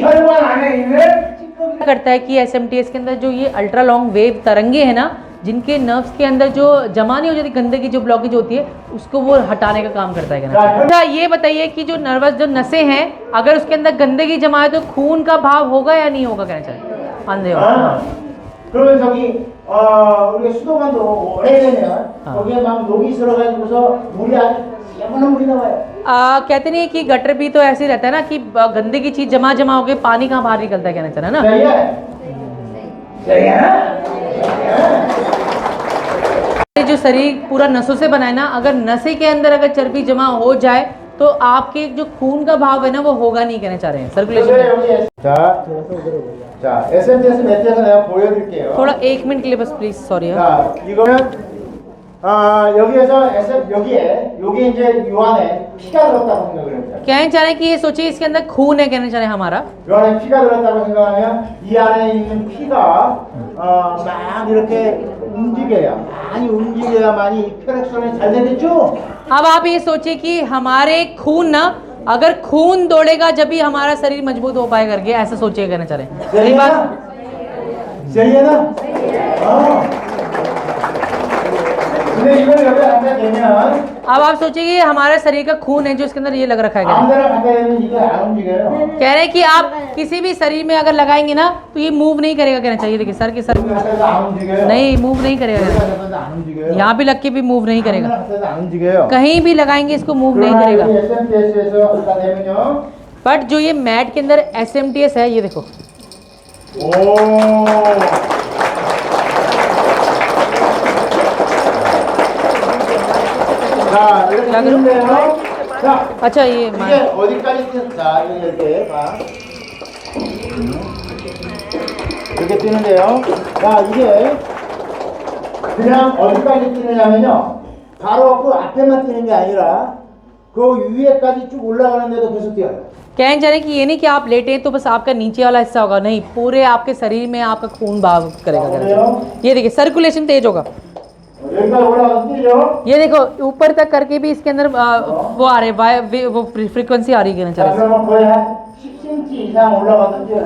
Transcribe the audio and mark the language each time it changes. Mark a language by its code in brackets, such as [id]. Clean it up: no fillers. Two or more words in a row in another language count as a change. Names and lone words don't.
[hi] करता है कि एसएमटीएस के अंदर जो ये [en] ultra long wave [hi] तरंगे है ना, जिनके नर्व्स के अंदर जो जमा नहीं हो जाती गंदगी, जो ब्लॉकेज होती है उसको वो हटाने का काम करता है कहना चाहिए। अच्छा ये बताइए कि जो नर्वस जो नसें हैं, अगर उसके अंदर गंदगी जमा है तो खून का भाव होगा या नहीं होगा कहना चाहिए? अंधे हो। [ko] 그러면 저기 우리가 수도관도 오래되면 거기에 막 녹이 들어가지고서 물이 아주 예민한 물이 나와요. [hi] कहते नहीं है कि गटर भी तो ऐसे ही रहता है ना कि गंदे की चीज जमा जमा होकर पानी कहाँ बाहर निकलता है कहना चाहिए ना। सही है, सही है ना? जो शरीर पूरा नसों से बना है ना, अगर नसें के अंदर अगर चर्बी जमा हो जाए तो आपके जो खून का भाव है ना वो होगा नहीं कहना चाह रहे हैं, सर्कुलेशन। [ko] 자, SMTS 매트에서 내가 보여드릴게요. [hi] थोड़ा 1 मिनट के लिए बस [en] please, sorry. [ko] 자, 이거는 여기에서 여기 이제 요 안에 피가 들었다고 생각을 해보자. [hi] कहना चाह रहे हैं कि ये सोचिए इसके अंदर खून है कहना चाह रहे हैं हमारा। [ko] 요 안에 피가 들었다고 생각하면 이 안에 있는 피가 막 이렇게 움직여야, 많이 움직여야만이 혈액순환이 잘 되겠죠? [hi] अब आप ये सोचिए कि हमारे खून ना, अगर खून दौड़ेगा जब भी हमारा शरीर मजबूत हो पाएगा करके, ऐसा सोचिए कहना चाह रहे हैं। सही बात, सही है ना? [ko] 근데 이걸 여기 갖다 대면 [hi] अब आप सोचिए कि हमारा शरीर का खून है जो इसके अंदर ये लग रखा है। [ko] आमदरा 갖다 대면 이거 안 움직여요. [hi] कह रहे हैं कि आप किसी भी शरीर में अगर लगाएंगे ना तो ये मूव नहीं करेगा कहना चाहिए। देखिए सर के सर [ko] 안 움직여요. [hi] नहीं मूव नहीं करेगा, [ko] 안 움직여요. [hi] यहाँ भी लग के भी मूव नहीं करेगा, [ko] 안 움직여요. [hi] कहीं भी लगाएंगे इसको मूव नहीं करेगा। [ko] SMTS에서 갖다 대면요. [hi] बट जो ये मैट के अंदर SMTS है, ये देखो [ko] 오. 자, 이렇게 뜨는데요. 자, [hi] अच्छा ये [ko] 이게 어디까지 뜨는? 자, 이렇게 봐. 이렇게 뜨는데요. 자, 이게 그냥 어디까지 뜨느냐면요. 바로 그 앞에만 뜨는 게 아니라 그 위에까지 쭉 올라가는데도 계속 뛰어요. [hi] कहना चाह रहे हैं कि ये नहीं कि आप लेटे हैं तो बस आपका नीचे वाला हिस्सा होगा, नहीं पूरे आपके शरीर में आपका खून बहाव करेगा। ये देखिए सर्कुलेशन तेज होगा। ये देखो ऊपर तक करके भी इसके अंदर वो आ रहे वो फ्रीक्वेंसी आ रही है कहना चाह रहे हैं।